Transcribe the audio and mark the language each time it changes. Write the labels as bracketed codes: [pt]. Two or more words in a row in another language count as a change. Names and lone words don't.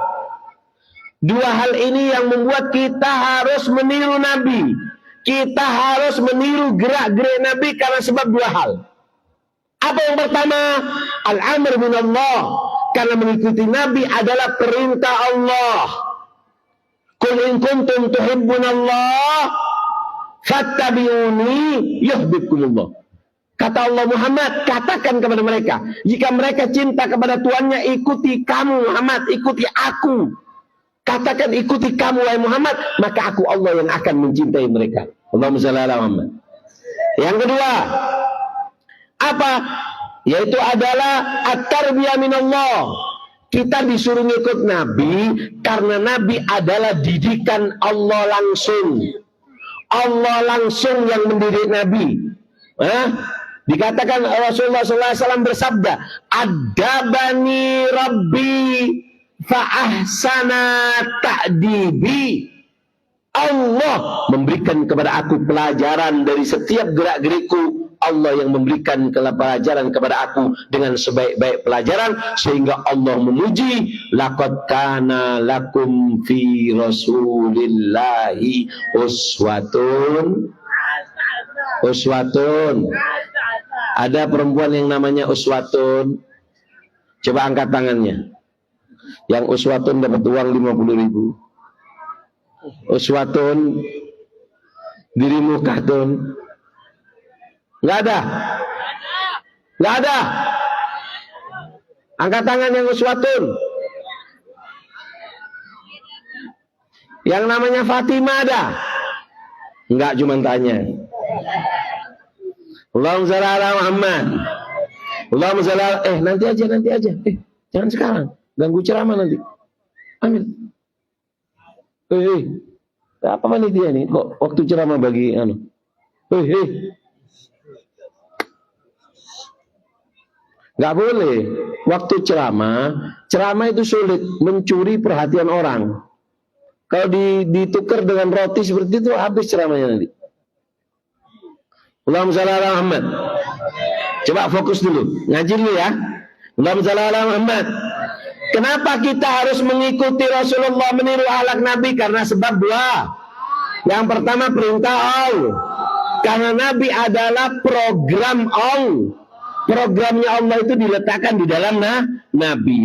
[id] 2 hal ini yang membuat kita harus meniru Nabi. Kita harus meniru gerak-gerik Nabi karena sebab 2 hal. Apa yang pertama? [ar] الأمر من الله. [id] Karena mengikuti Nabi adalah perintah Allah. [ar] قل إن كنتم تحبون الله فاتبعوني يحببكم الله. [id] Kata Allah Muhammad, katakan kepada mereka, jika mereka cinta kepada Tuhannya, ikuti kamu Muhammad, ikuti aku. Katakan ikuti kamu wahai Muhammad, maka aku Allah yang akan mencintai mereka. [ar] اللهم صل على محمد. [id] Yang kedua, apa? Yaitu adalah [ar] التربية من الله. [id] Kita disuruh ngikut Nabi karena Nabi adalah didikan Allah langsung. Allah langsung yang mendidik Nabi. Dikatakan Rasulullah SAW bersabda, [ar] أدبني ربي فأحسن تأديبي. [id] Allah memberikan kepada aku pelajaran dari setiap gerak-gerikku. Allah yang memberikan pelajaran kepada aku dengan sebaik-baik pelajaran, sehingga Allah memuji, [ar] لقد كان لكم في رسول الله أسوة. [id] Ada perempuan yang namanya uswatun? Coba angkat tangannya. Yang uswatun dapat uang 50.000. Uswatun, dirimu katun. Nggak ada. Nggak ada. Angkat tangan yang uswatun. Yang namanya Fatimah ada? Enggak, cuma tanya. [ar] اللهم صل على محمد. اللهم صل على... [id] nanti aja. Jangan sekarang. Ganggu ceramah nanti. Ambil. Apa panitia nih? Kok waktu ceramah bagi Nggak boleh. Waktu ceramah itu sulit mencuri perhatian orang. Kalau ditukar dengan roti seperti itu, habis ceramahnya nanti. [ar] اللهم صل على محمد. [id] Coba fokus dulu, ngaji dulu ya. [ar] اللهم صل على محمد. [id] Kenapa kita harus mengikuti Rasulullah, meniru akhlak Nabi? Karena sebab dua. Yang pertama perintah Allah. Karena Nabi adalah program Allah. Programnya Allah itu diletakkan di dalam Nabi.